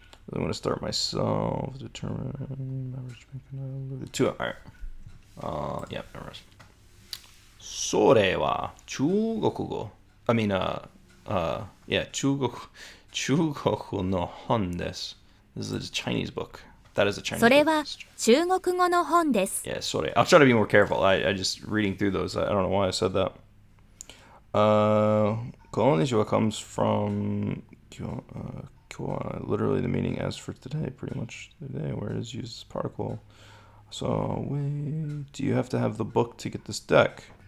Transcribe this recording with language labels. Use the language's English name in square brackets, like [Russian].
[English] Really want to start myself. Determine average. Two. All right. Yeah. Never mind. [Japanese] それは中国語。 [English] I mean, yeah, [Japanese] 中国の本です。 [English] This is a Chinese book. That is a Chinese book. [Japanese] それは中国語の本です。 [English] Yeah, それ. I'll try to be more careful. I just reading through those. I don't know why I said that. Konnichiwa comes from literally the meaning as for today, pretty much today, where it is used as particle. So, wait, do you have to have the book to get this deck?